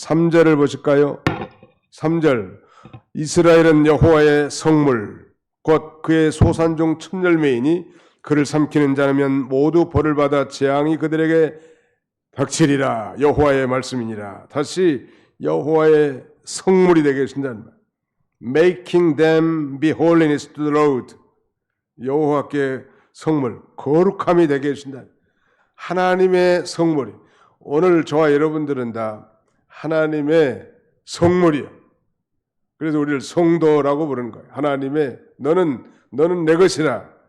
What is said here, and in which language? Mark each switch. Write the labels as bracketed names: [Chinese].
[Korean] 3절을 보실까요? 3절 이스라엘은 여호와의 성물 곧 그의 소산 중 첫 열매이니 그를 삼키는 자라면 모두 벌을 받아 재앙이 그들에게 닥치리라. 여호와의 말씀이니라. 다시 여호와의 성물이 되게 하신다는 말. [English] Making them be holiness to the Lord. [Korean] 여호와께 성물, 거룩함이 되게 해주신다. 하나님의 성물이. 오늘 저와 여러분들은 다 하나님의 성물이요. 그래서 우리를 성도라고 부르는 거예요. 하나님의 너는 내 것이라.